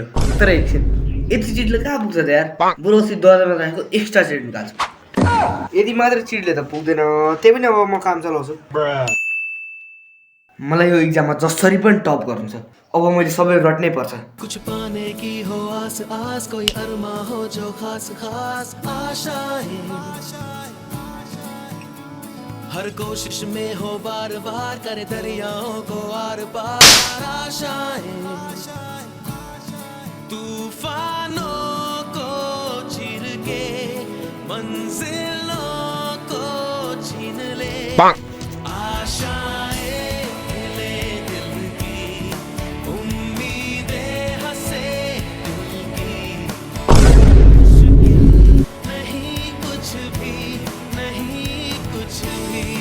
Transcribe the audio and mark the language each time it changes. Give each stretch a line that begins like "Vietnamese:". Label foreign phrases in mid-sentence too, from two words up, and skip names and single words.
Nepali: तर एकछिन यति चिटले कहाँ पुग्छ त यार? बरु अस्ति दर्जामा राखेको एक्स्ट्रा चिट निकाल्छु। यदि मात्र चिटले त पुग्दैन। त्यही पनि अब म काम चलाउँछु। मलाई यो एक्जाममा जसरी पनि टप गर्नु छ। अब मैले सबै रट्नै पर्छ।
Hindi: कुछ पाने की हो आस आस कोई अरमा हो जो खास खास आशाएं हर कोशिश में हो बार बार करे दरियाओं को आर पार आशाएं तूफानों को चीर के मंजिलों को छीन ले आशाएं ले दिल की उम्मीदें हंसे दिल की मुश्किल नहीं कुछ भी नहीं कुछ भी